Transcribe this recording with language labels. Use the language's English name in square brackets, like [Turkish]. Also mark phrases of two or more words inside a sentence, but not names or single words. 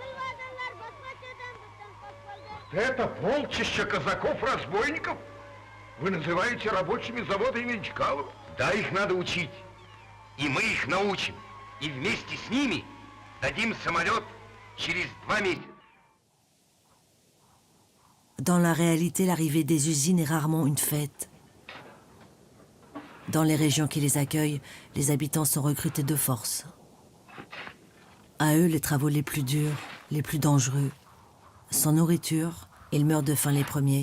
[Russian] Это полчища казаков-разбойников? Вы называете рабочими завода имени Чкалова? Да, их надо учить. И мы их научим. И вместе с ними дадим самолет через 2 месяца. [French] Dans la réalité, l'arrivée des usines est rarement une fête. Dans les régions qui les accueillent, les habitants sont recrutés de force. À eux, les travaux les plus durs, les plus dangereux. Sans nourriture, ils meurent de faim les premiers.